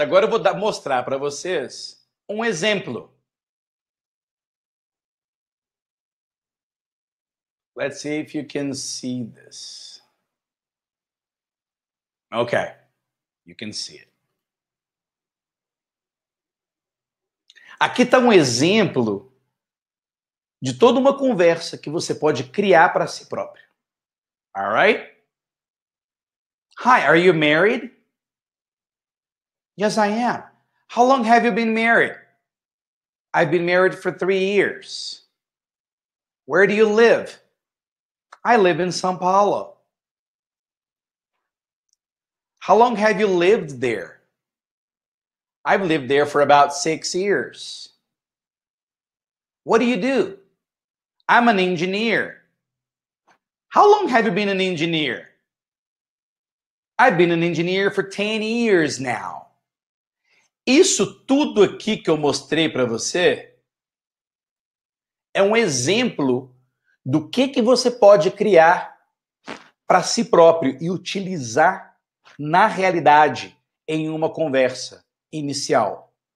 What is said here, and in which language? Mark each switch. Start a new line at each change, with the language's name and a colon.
Portuguese: Agora eu vou mostrar para vocês um exemplo.
English: Let's see if you can see this. Okay. You can see it.
Portuguese: Aqui está um exemplo de toda uma conversa que você pode criar para si próprio.
English: All right? Hi, are you married? Yes, I am. How long have you been married? I've been married for 3 years. Where do you live? I live in São Paulo. How long have you lived there? I've lived there for about 6 years. What do you do? I'm an engineer. How long have you been an engineer? I've been an engineer for 10 years now.
Portuguese: Isso tudo aqui que eu mostrei para você é um exemplo do que você pode criar para si próprio e utilizar na realidade em uma conversa inicial.